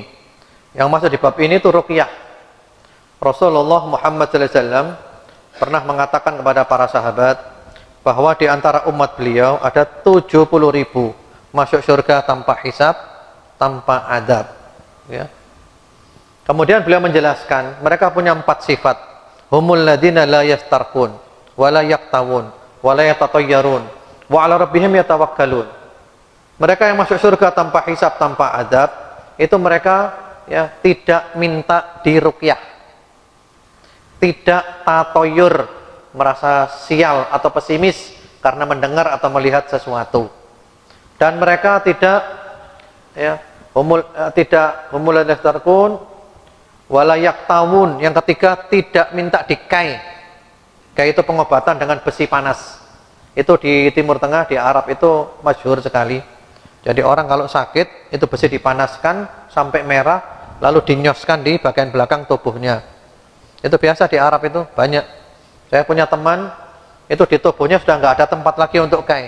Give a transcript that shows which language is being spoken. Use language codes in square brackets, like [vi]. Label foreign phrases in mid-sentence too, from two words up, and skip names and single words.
[id] Yang masuk di bab ini itu ruqyah. Rasulullah Muhammad SAW pernah mengatakan kepada para sahabat bahwa di antara umat beliau ada 70.000 masuk surga tanpa hisab, tanpa adab. Ya. Kemudian beliau menjelaskan, mereka punya 4 sifat. [ar] هم الذين لا يسترقون ولا يكتوون ولا يتطيرون وعلى ربهم يتوكلون. [id] Mereka yang masuk surga tanpa hisab, tanpa adab, itu mereka ya tidak minta diruqyah, tidak tatoyur, merasa sial atau pesimis karena mendengar atau melihat sesuatu. Dan mereka tidak ya [ar] هم يسترقون ولا يكتوون. [id] Yang ketiga, tidak minta dikai. Kai itu pengobatan dengan besi panas. Itu di Timur Tengah, di Arab itu masyhur sekali. Jadi orang kalau sakit, itu besi dipanaskan sampai merah, lalu dinyoskan di bagian belakang tubuhnya. Itu biasa di Arab, itu banyak. Saya punya teman, itu di tubuhnya sudah nggak ada tempat lagi untuk kai.